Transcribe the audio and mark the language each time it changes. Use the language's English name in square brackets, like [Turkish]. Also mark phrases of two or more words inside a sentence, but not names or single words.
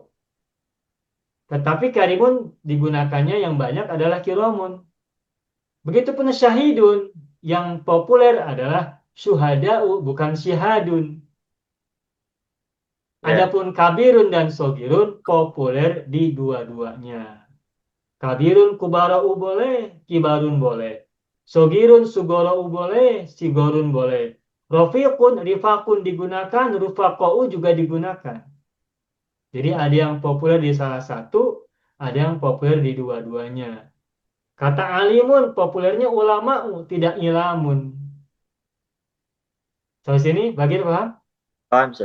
[Indonesian] Tetapi karimun digunakannya yang banyak adalah kiromun. Begitupun syahidun, yang populer adalah syuhada'u, bukan syihadun. Ya. Adapun kabirun dan sogirun populer di dua-duanya. Kabirun kubara'u boleh, kibarun boleh. Sogirun sugora'u boleh, sigorun boleh. Rofiqun, rifakun digunakan, rufaqa'u juga digunakan. Jadi ada yang populer di salah satu, ada yang populer di dua-duanya. Kata alimun, populernya ulama'u, tidak ilamun. Sampai sini, bagi paham? Paham, Ustaz?